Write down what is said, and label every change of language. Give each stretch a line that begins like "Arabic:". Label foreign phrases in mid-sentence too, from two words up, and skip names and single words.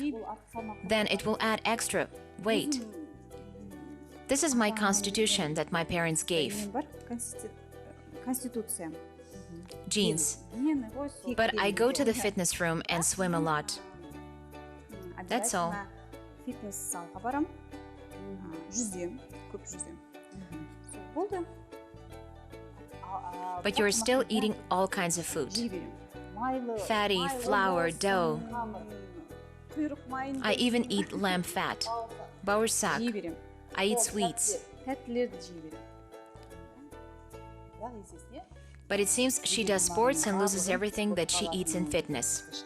English: Then it will add extra weight. This is my constitution that my parents gave. Genes. But I go to the fitness room and swim a lot. That's all.
Kazakh: фитнес залға барам. Жүзем, көп жүзем. Сол болды.
English: But you're still eating all kinds of food. Fatty, flour, dough. I even eat lamb fat. Bağırsak. I eat sweets. But it seems she does sports and loses everything that she eats in fitness.